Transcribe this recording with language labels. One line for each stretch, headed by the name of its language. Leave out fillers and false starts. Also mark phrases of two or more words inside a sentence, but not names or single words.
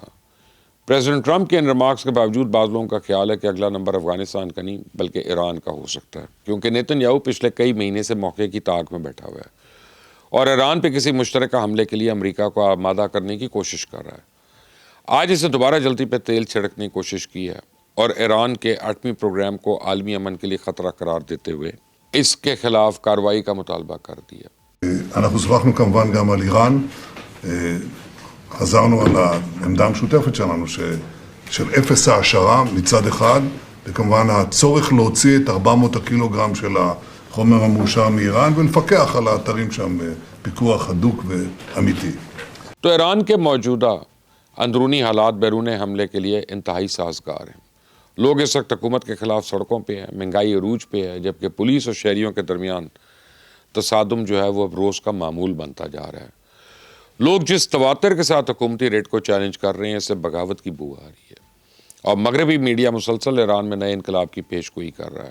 Urdu: پریزیڈنٹ ٹرمپ کے ان ریمارکس کے باوجود بعض لوگوں کا خیال ہے کہ اگلا نمبر افغانستان کا نہیں بلکہ ایران کا ہو سکتا ہے، کیونکہ نیتن یاہو پچھلے کئی مہینے سے موقع کی طاق میں بیٹھا ہوا ہے اور ایران پہ کسی مشترکہ حملے کے لیے امریکہ کو آمادہ کرنے کی کوشش کر رہا ہے. آج اسے دوبارہ جلدی پہ تیل چھڑکنے کی کوشش کی ہے اور ایران کے ایٹمی پروگرام کو عالمی امن کے لیے خطرہ قرار دیتے ہوئے اس کے خلاف کارروائی کا مطالبہ کر دیا.
Hebrew: אנחנו שוחחנו כמובן גם על איראן, חזרנו על העמדה המשותפת שלנו של אפס העשרה מצד אחד, וכמובן הצורך להוציא את 400 הקילוגרם של החומר המאושר מאיראן ולפקח על האתרים שם פיקוח הדוק ואמיתי.
Urdu: تو ایران کے موجودہ اندرونی حالات بیرون حملے کے لیے انتہائی سازگار ہیں. لوگ اس وقت حکومت کے خلاف سڑکوں پہ ہیں، مہنگائی عروج پہ ہے، جبکہ پولیس اور شہریوں کے درمیان تصادم جو ہے وہ اب روز کا معمول بنتا جا رہا ہے. لوگ جس تواتر کے ساتھ حکومتی ریٹ کو چیلنج کر رہے ہیں، اس سے بغاوت کی بو آ رہی ہے، اور مغربی میڈیا مسلسل ایران میں نئے انقلاب کی پیش گوئی کر رہا ہے.